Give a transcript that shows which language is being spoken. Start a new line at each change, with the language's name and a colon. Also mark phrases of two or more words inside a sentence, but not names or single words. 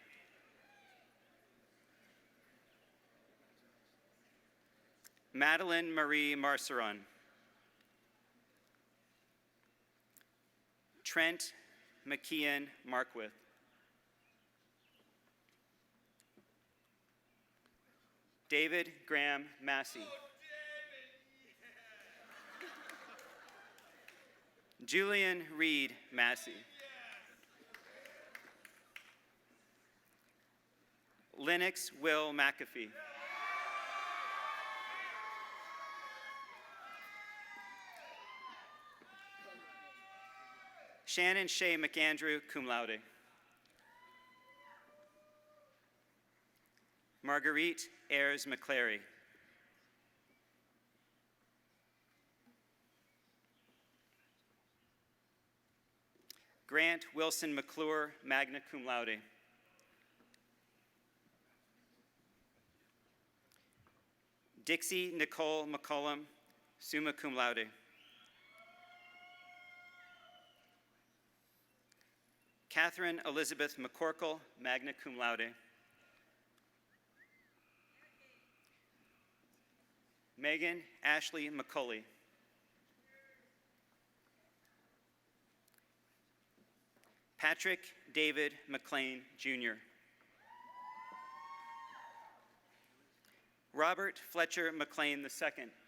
English: Madeline Marie Marceron. Trent McKeon Markwith. David Graham Massey. Julian Reed Massey. Lennox Will McAfee. Shannon Shea McAndrew,
Latin: cum laude.
English: Marguerite Ayers McClary. Grant Wilson McClure,
Latin: magna cum laude.
English: Dixie Nicole McCollum,
Latin: summa cum laude.
English: Catherine Elizabeth McCorkle,
Latin: magna cum laude.
English: Megan Ashley McCulley. Patrick David McLean, Jr. Robert Fletcher McLean II.